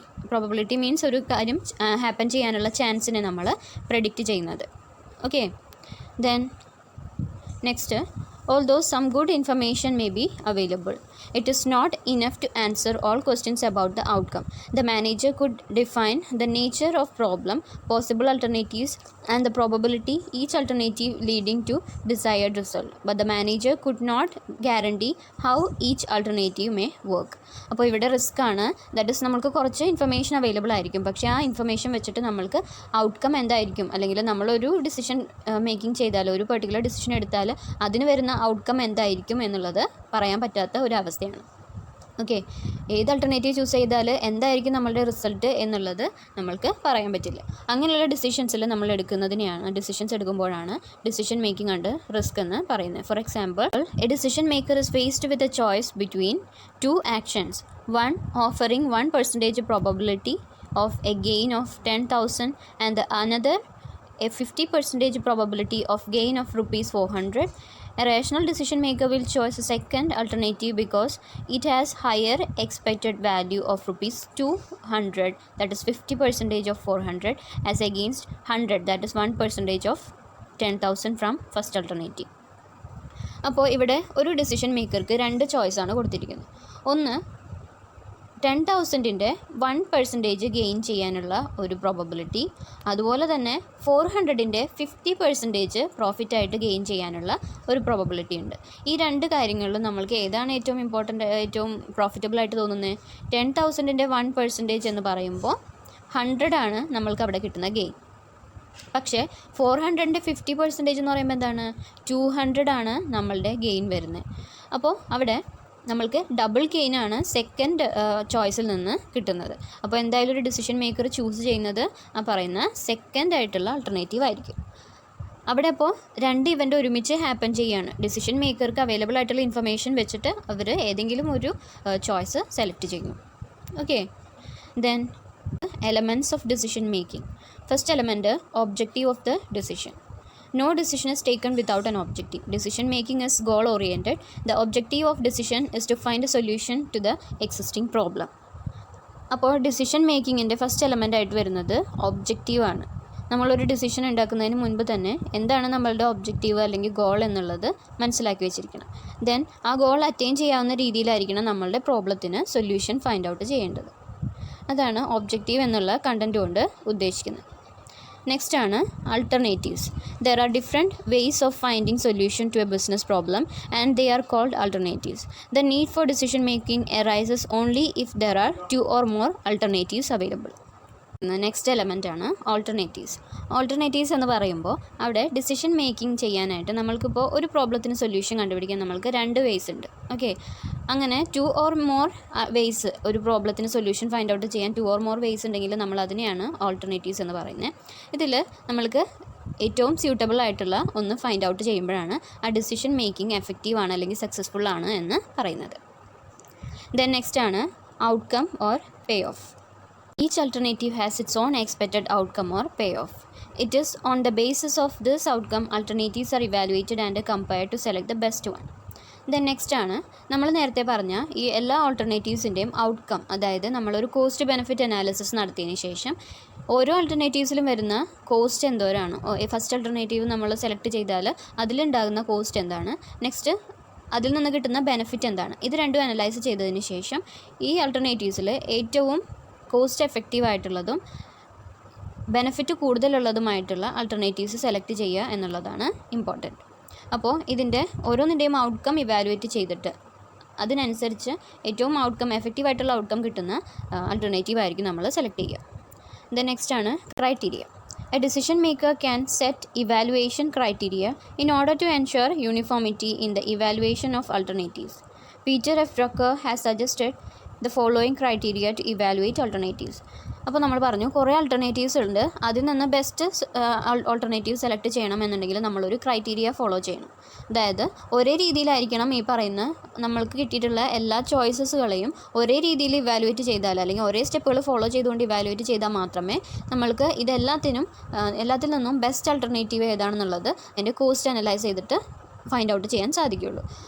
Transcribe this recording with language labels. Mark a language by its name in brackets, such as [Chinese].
[Malayalam] Probability means ഒരു കാര്യം happen ചെയ്യാനുള്ള ചാൻസിനെ നമ്മൾ പ്രെഡിക്റ്റ് ചെയ്യുന്നത്. [English] Okay, then next, although some good information may be available, it is not enough to answer all questions about the outcome. The manager could define the nature of problem, possible alternatives, and the probability each alternative leading to desired result, but the manager could not guarantee how each alternative may work. [Malayalam] അപ്പോൾ ഇവിടെ risk ആണ്. That is നമ്മൾക്ക് കുറച്ച് information available ആയിരിക്കും, പക്ഷേ ആ information വെച്ചിട്ട് നമ്മൾക്ക് ഔട്ട്കം എന്തായിരിക്കും, അല്ലെങ്കിൽ നമ്മളൊരു ഡിസിഷൻ മേക്കിംഗ് ചെയ്താൽ, ഒരു പെർട്ടിക്കുലർ ഡിസിഷൻ എടുത്താൽ അതിന് വരുന്ന ഔട്ട്കം എന്തായിരിക്കും എന്നുള്ളത് പറയാൻ പറ്റാത്ത ഒരു അവസ്ഥയാണ്. ഓക്കെ, ഏത് അൾട്ടർനേറ്റീവ് ചൂസ് ചെയ്താൽ എന്തായിരിക്കും നമ്മളുടെ റിസൾട്ട് എന്നുള്ളത് നമ്മൾക്ക് പറയാൻ പറ്റില്ല. അങ്ങനെയുള്ള ഡിസിഷൻസിൽ നമ്മൾ decisions എടുക്കുമ്പോഴാണ് decision making under risk എന്ന് പറയുന്നത്. [English] For example, a decision maker is faced with a choice between two actions, one offering 1% probability of a gain of 10,000 and the another a 50% probability of gain of ₹400. A rational decision maker will choose a second alternative because it has higher expected value of ₹200, that is 50% of 400, as against 100, that is 1% of 10,000 from first alternative. [Malayalam] അപ്പോൾ ഇവിടെ ഒരു decision മേക്കർക്ക് രണ്ട് ചോയ്സാണ് കൊടുത്തിരിക്കുന്നത്. ഒന്ന് 10,000-ൻ്റെ 1% gain ചെയ്യാനുള്ള ഒരു probability, അതുപോലെ തന്നെ 400-ൻ്റെ 50% പ്രോഫിറ്റായിട്ട് ഗെയിൻ ചെയ്യാനുള്ള ഒരു പ്രോബബിലിറ്റി ഉണ്ട്. ഈ രണ്ട് കാര്യങ്ങളിലും നമ്മൾക്ക് ഏതാണ് ഏറ്റവും പ്രോഫിറ്റബിൾ ആയിട്ട് തോന്നുന്നത്? 10,000-ൻ്റെ 1% എന്ന് പറയുമ്പോൾ 100 ആണ് നമ്മൾക്ക് അവിടെ കിട്ടുന്ന ഗെയിൻ. പക്ഷേ 400-ൻ്റെ 50% എന്ന് പറയുമ്പോൾ എന്താണ്, 200 ആണ് നമ്മളുടെ ഗെയിൻ വരുന്നത്. അപ്പോൾ അവിടെ നമ്മൾക്ക് ഡബിൾ ഗെയിനാണ് സെക്കൻഡ് ചോയ്സിൽ നിന്ന് കിട്ടുന്നത്. അപ്പോൾ എന്തായാലും ഒരു ഡിസിഷൻ മേക്കർ ചൂസ് ചെയ്യുന്നത് ആ പറയുന്ന സെക്കൻഡ് ആയിട്ടുള്ള ആൾട്ടർനേറ്റീവ് ആയിരിക്കും. അവിടെ അപ്പോൾ രണ്ട് ഇവൻ്റ് ഒരുമിച്ച് ഹാപ്പൻ ചെയ്യുകയാണ്. ഡിസിഷൻ മേക്കർക്ക് അവൈലബിൾ ആയിട്ടുള്ള ഇൻഫർമേഷൻ വെച്ചിട്ട് അവർ ഏതെങ്കിലും ഒരു ചോയ്സ് സെലക്ട് ചെയ്യും. [English] Okay, then elements of decision making. First element, objective of the decision. No decision is taken without an objective. Decision making is goal oriented. The objective of decision is to find a solution to the existing problem. [Malayalam] അപ്പോൾ decision മേക്കിങ്ങിൻ്റെ first element ആയിട്ട് വരുന്നത് objective ആണ്. നമ്മളൊരു decision ഉണ്ടാക്കുന്നതിന് മുൻപ് തന്നെ എന്താണ് നമ്മളുടെ ഒബ്ജക്റ്റീവ് അല്ലെങ്കിൽ ഗോൾ എന്നുള്ളത് മനസ്സിലാക്കി വെച്ചിരിക്കണം. ദെൻ ആ ഗോൾ അറ്റൈൻ ചെയ്യാവുന്ന രീതിയിലായിരിക്കണം നമ്മളുടെ പ്രോബ്ലത്തിന് സൊല്യൂഷൻ ഫൈൻഡ് ഔട്ട് ചെയ്യേണ്ടത്. അതാണ് ഒബ്ജക്റ്റീവ് എന്നുള്ള കണ്ടൻറ്റ് കൊണ്ട് ഉദ്ദേശിക്കുന്നത്. നെക്സ്റ്റ് ആണ് alternatives. [English] There are different ways of finding solution to a business problem and they are called alternatives. The need for decision making arises only if there are two or more alternatives available. [Malayalam] Next element ആണ് alternatives. Alternatives എന്ന് പറയുമ്പോൾ അവിടെ decision making ചെയ്യാനായിട്ട് നമ്മൾക്കിപ്പോൾ ഒരു പ്രോബ്ലത്തിന് solution കണ്ടുപിടിക്കാൻ നമ്മൾക്ക് 2 vase ഉണ്ട്. ഓക്കെ, അങ്ങനെ 2 or more വേസ് ഒരു പ്രോബ്ലത്തിന് സൊല്യൂഷൻ ഫൈൻഡ് ഔട്ട് ചെയ്യാൻ 2 or more വേസ് ഉണ്ടെങ്കിൽ നമ്മൾ അതിനെയാണ് ഓൾട്ടർനേറ്റീവ്സ് എന്ന് പറയുന്നത്. ഇതിൽ നമ്മൾക്ക് ഏറ്റവും സ്യൂട്ടബിൾ ആയിട്ടുള്ള ഒന്ന് ഫൈൻഡ് ഔട്ട് ചെയ്യുമ്പോഴാണ് ആ ഡിസിഷൻ മേക്കിംഗ് എഫക്റ്റീവ് ആണ് അല്ലെങ്കിൽ സക്സസ്ഫുൾ ആണ് എന്ന് പറയുന്നത്. [English] Then next ആണ് outcome or payoff. Each alternative has its own expected outcome or payoff. It is on the basis of this outcome alternatives are evaluated and compared to select the best one. Then next [Malayalam] ആണ് നമ്മൾ നേരത്തെ പറഞ്ഞ ഈ എല്ലാ ഓൾട്ടർനേറ്റീവ്സിൻ്റെയും outcome, അതായത് നമ്മളൊരു cost benefit analysis നടത്തിയതിന് ശേഷം ഓരോ ആൾട്ടർനേറ്റീവ്സിലും വരുന്ന കോസ്റ്റ് എന്തോരാണ്, ഫസ്റ്റ് ആൾട്ടർനേറ്റീവ് നമ്മൾ സെലക്ട് ചെയ്താൽ അതിലുണ്ടാകുന്ന കോസ്റ്റ് എന്താണ്, നെക്സ്റ്റ് അതിൽ നിന്ന് കിട്ടുന്ന ബെനിഫിറ്റ് എന്താണ്, ഇത് രണ്ടും അനലൈസ് ചെയ്തതിന് ശേഷം ഈ ആൾട്ടർനേറ്റീവ്സിൽ ഏറ്റവും കോസ്റ്റ് എഫക്റ്റീവ് ആയിട്ടുള്ളതും ബെനിഫിറ്റ് കൂടുതലുള്ളതുമായിട്ടുള്ള ആൾട്ടർനേറ്റീവ്സ് സെലക്ട് ചെയ്യുക എന്നുള്ളതാണ് ഇമ്പോർട്ടൻറ്റ്. അപ്പോൾ ഇതിൻ്റെ ഓരോന്നിൻ്റെയും ഔട്ട്കം ഇവാലുവേറ്റ് ചെയ്തിട്ട് അതിനനുസരിച്ച് ഏറ്റവും എഫക്റ്റീവ് ആയിട്ടുള്ള ഔട്ട്കം കിട്ടുന്ന ആൾട്ടർനേറ്റീവ് ആയിരിക്കും നമ്മൾ സെലക്ട് ചെയ്യുക. [English] Then next ആണ് criteria. A decision maker can set evaluation criteria in order to ensure uniformity in the evaluation of alternatives. Peter F. Drucker has suggested the following criteria to evaluate alternatives. [Malayalam] അപ്പോൾ നമ്മൾ പറഞ്ഞു കുറേ alternatives ഉണ്ട്, അതിൽ നിന്ന് best alternative select ചെയ്യണമെന്നുണ്ടെങ്കിൽ നമ്മളൊരു criteria follow ചെയ്യണം. അതായത് ഒരേ രീതിയിലായിരിക്കണം ഈ പറയുന്ന നമ്മൾക്ക് കിട്ടിയിട്ടുള്ള എല്ലാ ചോയ്സസുകളെയും ഒരേ രീതിയിൽ ഇവാലുവേറ്റ് ചെയ്താൽ, അല്ലെങ്കിൽ ഒരേ സ്റ്റെപ്പുകൾ ഫോളോ ചെയ്തുകൊണ്ട് ഇവാലുവേറ്റ് ചെയ്താൽ മാത്രമേ നമ്മൾക്ക് എല്ലാത്തിൽ നിന്നും ബെസ്റ്റ് ആൾട്ടർനേറ്റീവ് ഏതാണെന്നുള്ളത് അതിൻ്റെ കോസ്റ്റ് അനലൈസ് ചെയ്തിട്ട് ഫൈൻഡ് ഔട്ട് ചെയ്യാൻ സാധിക്കുകയുള്ളൂ.